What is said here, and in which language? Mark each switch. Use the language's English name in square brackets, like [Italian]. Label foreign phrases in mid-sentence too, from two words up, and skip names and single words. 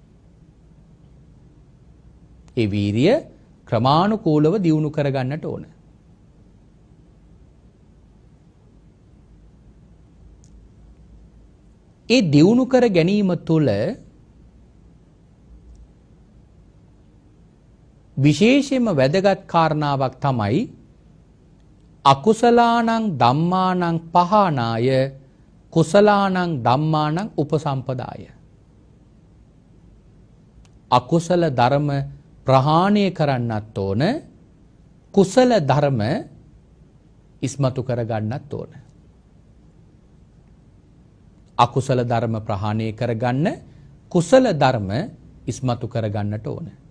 [Sinhala] ඒ වීරිය ක්‍රමානුකූලව දියුණු කරගන්නට ඕන. ඒ දියුණු කර ගැනීම තුළ විශේෂයෙන්ම වැදගත් කාරණාවක් තමයි [Pali] අකුසලානං ධම්මානං පහනාය කුසලානං ධම්මානං උපසම්පදාය. [Sinhala] අකුසල ධර්ම ප්‍රහාණය කරන්නත් ඕන, කුසල ධර්ම ඉස්මතු කරගන්නත් ඕන. අකුසල ධර්ම ප්‍රහාණය කරගන්න, කුසල ධර්ම ඉස්මතු කරගන්නට ඕන.